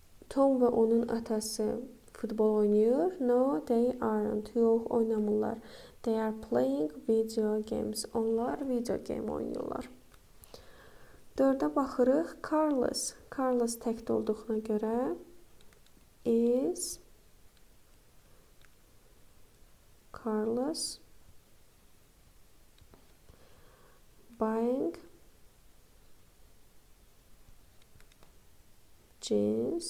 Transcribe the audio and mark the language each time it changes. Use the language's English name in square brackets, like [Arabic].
[Azerbaijani] Tom və onun atası futbol oynayır. [English] No, they aren't. [Azerbaijani] Yox, oynamırlar. [English] They are playing video games. [Azerbaijani] Onlar video game oynayırlar. 4-ə baxırıq. Carlos. [English] Carlos [Azerbaijani] təkdə olduğuna görə [English] is Carlos buying jeans?